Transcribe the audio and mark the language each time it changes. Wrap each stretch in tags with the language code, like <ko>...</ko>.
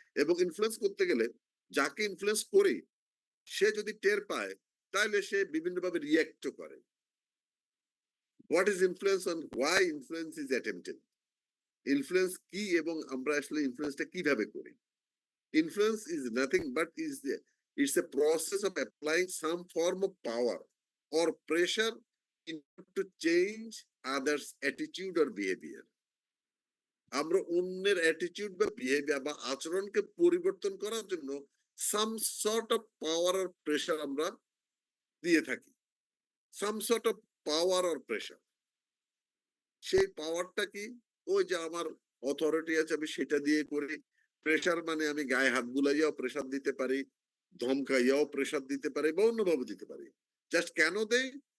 <bn>এবং ইনফ্লুয়েন্স করতে গেলে যাকে ইনফ্লুয়েন্স করি সে যদি টের পায় তাহলে সে বিভিন্নভাবে রিয়্যাক্টও করে।</bn> <en>What is influence and why influence is attempted?</en> <bn>Influence কি এবং আমরা আসলে ইনফ্লুয়েন্সটা কিভাবে করি?</bn> <en>Influence is nothing but it's a process of applying some form of power or pressure in order to change others attitude or behavior.</en> <bn>আমরা অন্যের attitude বা behaviour বা আচরণকে পরিবর্তন করার জন্য</bn> <en>some sort of power or pressure</en> <bn>আমরা দিয়ে থাকি।</bn> <en>Some sort of power or pressure.</en> <bn>সেই পাওয়ারটা কি? ওই যে আমার অথরিটি আছে আমি সেটা দিয়ে করি। প্রেশার মানে আমি গায়ে হাত বুলাইয়াও প্রেশার দিতে পারি, ধমকাইয়াও প্রেশার দিতে পারি বা অন্যভাবে দিতে পারি। জাস্ট কেন দেই?</bn>